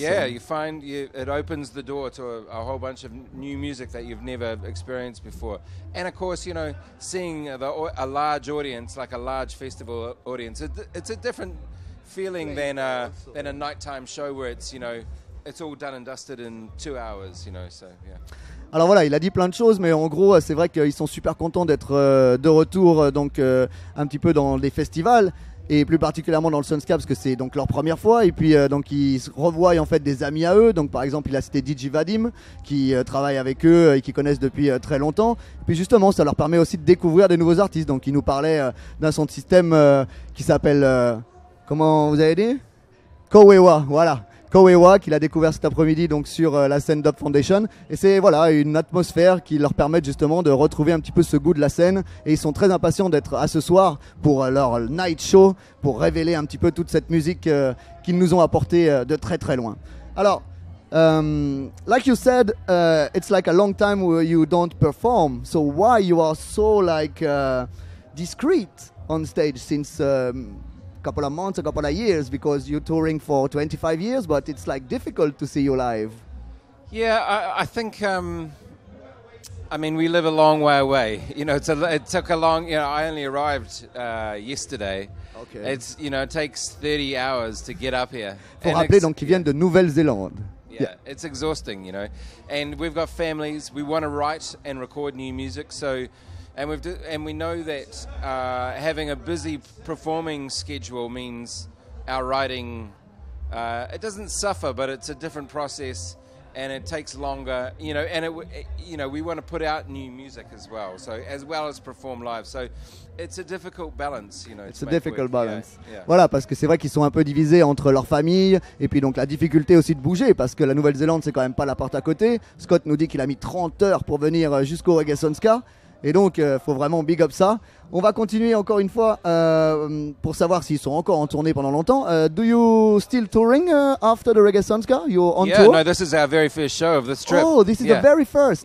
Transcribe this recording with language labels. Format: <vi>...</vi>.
<en>Yeah, you find it opens the door to a whole bunch of new music that you've never experienced before. And of course, you know, seeing a large audience, like a large festival audience, it's a different feeling than a nighttime show where it's, you know, it's all done and dusted in 2 hours, you know. So yeah.</en> <fr>Alors voilà, il a dit plein de choses, mais en gros, c'est vrai qu'ils sont super contents d'être de retour donc un petit peu dans des festivals, et plus particulièrement dans le Sun Ska, parce que c'est donc leur première fois, et puis donc ils revoient en fait des amis à eux. Donc par exemple, il a cité DJ Vadim qui travaille avec eux et qui connaissent depuis très longtemps. Et puis justement, ça leur permet aussi de découvrir des nouveaux artistes. Donc il nous parlait d'un son de système qui s'appelle comment vous avez dit? Kowewa, voilà. Kowewa, qu'il a découvert cet après-midi donc sur la scène Dub Foundation, et c'est voilà une atmosphère qui leur permet justement de retrouver un petit peu ce goût de la scène, et ils sont très impatients d'être à ce soir pour leur night show, pour révéler un petit peu toute cette musique qu'ils nous ont apportée de très très loin.</fr> <en>Alors like you said, it's like a long time where you don't perform, so why you are so like discreet on stage since couple of months, a couple of years, because you're touring for 25 years, but it's like difficult to see you live. Yeah, I think, I mean, we live a long way away. You know, it took a long, you know, I only arrived yesterday. Okay. It's, you know, it takes 30 hours to get up here.</en> <fr>Faut rappeler donc qu'ils viennent de Nouvelle-Zélande.</fr> <en>Yeah, it's exhausting, you know. And we've got families, we want to write and record new music, so... And we know that having a busy performing schedule means our writing, it doesn't suffer, but it's a different process, and it takes longer, you know. And you know, we want to put out new music as well as perform live. So it's a difficult balance, you know. It's a difficult balance. Yeah.</en> <fr>Voilà, parce que c'est vrai qu'ils sont un peu divisés entre leur famille et puis donc la difficulté aussi de bouger, parce que la Nouvelle-Zélande c'est quand même pas la porte à côté. Scott nous dit qu'il a mis 30 heures pour venir jusqu'au Reggae Sun Ska. Et donc, faut vraiment big up ça. On va continuer encore une fois pour savoir s'ils sont encore en tournée pendant longtemps.</fr> <en>Do you still touring after the Reggae Sun Ska? You're on tour? No, this is our very first show of this trip. Oh, this is the very first.</en>